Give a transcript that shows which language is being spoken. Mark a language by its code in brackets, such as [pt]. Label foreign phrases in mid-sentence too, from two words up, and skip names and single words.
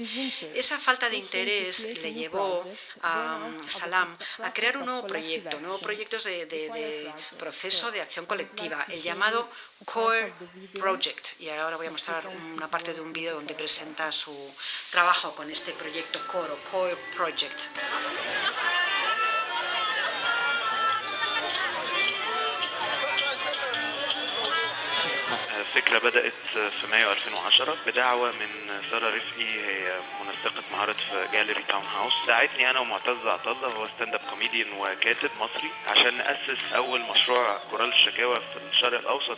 [es] Esa falta de interés le llevó a Salam a crear un nuevo proyectos de proceso de acción colectiva, el llamado Core Project. Y ahora voy a mostrar una parte de un vídeo donde presenta su trabajo con este proyecto Core Project. [ar] الفكرة بدأت في مايو 2010 بدعوة من سارة رفقي، هي منسقة مهارة في جاليري تاون هاوس. دعتني أنا ومعتز عطلة، هو [en] stand up comedian [ar] وكاتب مصري، عشان نأسس أول مشروع كورال الشكاوى في الشرق الأوسط.